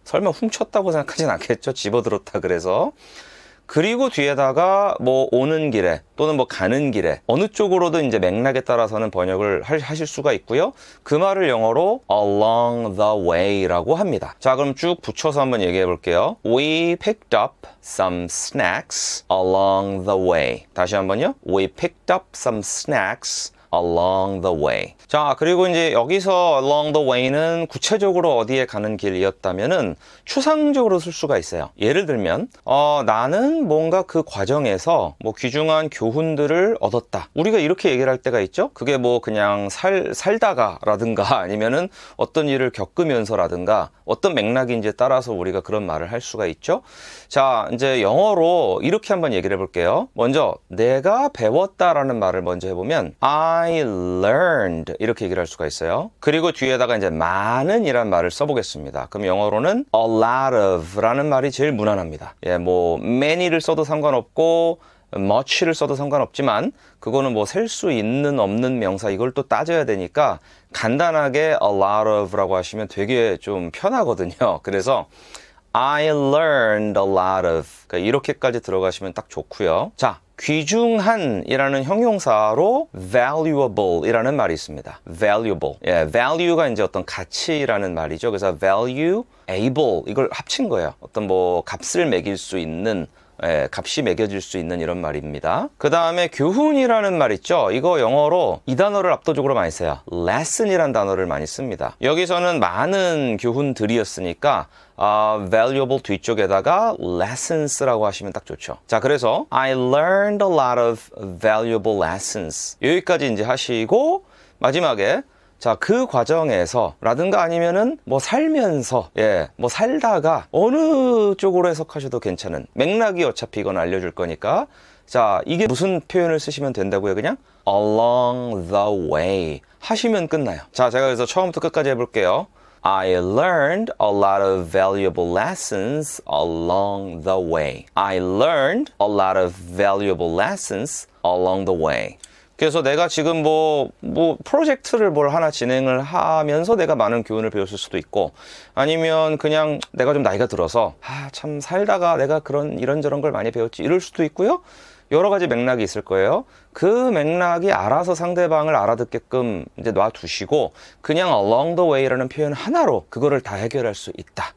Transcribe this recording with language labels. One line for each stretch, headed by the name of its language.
Korean: 설마 훔쳤다고 생각하진 않겠죠? 집어들었다 그래서. 그리고 뒤에다가 오는 길에 또는 가는 길에 어느 쪽으로든 이제 맥락에 따라서는 번역을 하실 수가 있고요. 그 말을 영어로
English: along the way
Korean: 라고 합니다. 자, 그럼 쭉 붙여서 한번 얘기해 볼게요.
English: We picked up some snacks along the way.
Korean: 다시 한번요.
English: We picked up some snacks along the way.
Korean: 자, 그리고 이제 여기서 along the way는 구체적으로 어디에 가는 길이었다면은 추상적으로 쓸 수가 있어요. 예를 들면 나는 뭔가 그 과정에서 귀중한 교훈들을 얻었다. 우리가 이렇게 얘기를 할 때가 있죠. 그게 그냥 살다가라든가 아니면은 어떤 일을 겪으면서라든가 어떤 맥락인지에 따라서 우리가 그런 말을 할 수가 있죠. 자, 이제 영어로 이렇게 한번 얘기를 해볼게요. 먼저 내가 배웠다라는 말을 먼저 해보면
English: I learned
Korean: 이렇게 얘기를 할 수가 있어요. 그리고 뒤에다가 이제 많은 이란 말을 써보겠습니다. 그럼 영어로는
English: a lot of
Korean: 라는 말이 제일 무난합니다. 예, many를 써도 상관없고 much를 써도 상관없지만 그거는 셀 수 있는 없는 명사 이걸 또 따져야 되니까 간단하게
English: a lot of
Korean: 라고 하시면 되게 좀 편하거든요. 그래서
English: I learned a lot of.
Korean: 그러니까 이렇게까지 들어가시면 딱 좋고요. 자, 귀중한 이라는 형용사로 valuable 이라는 말이 있습니다.
English: valuable.
Korean: 예, value가 이제 어떤 가치라는 말이죠. 그래서 value, able 이걸 합친 거예요. 어떤 값을 매길 수 있는 값이 매겨질 수 있는 이런 말입니다. 그 다음에 교훈이라는 말 있죠. 이거 영어로 이 단어를 압도적으로 많이 써요. lesson이라는 단어를 많이 씁니다. 여기서는 많은 교훈들이었으니까 valuable 뒤쪽에다가 lessons라고 하시면 딱 좋죠. 자, 그래서
English: I learned a lot of valuable lessons.
Korean: 여기까지 이제 하시고 마지막에 자, 그 과정에서 라든가 아니면은 뭐 살면서 뭐 살다가 어느 쪽으로 해석하셔도 괜찮은 맥락이 어차피 이건 알려줄 거니까 자, 이게 무슨 표현을 쓰시면 된다고요? 그냥
English: along the way
Korean: 하시면 끝나요. 자, 제가 그래서 처음부터 끝까지 해볼게요.
English: I learned a lot of valuable lessons along the way. I learned a lot of valuable lessons along the way.
Korean: 그래서 내가 지금 뭐 프로젝트를 뭘 하나 진행을 하면서 내가 많은 교훈을 배웠을 수도 있고 아니면 그냥 내가 좀 나이가 들어서 참 살다가 내가 이런저런 걸 많이 배웠지 이럴 수도 있고요. 여러 가지 맥락이 있을 거예요. 그 맥락이 알아서 상대방을 알아듣게끔 이제 놔두시고 그냥
English: along the way
Korean: 라는 표현 하나로 그거를 다 해결할 수 있다.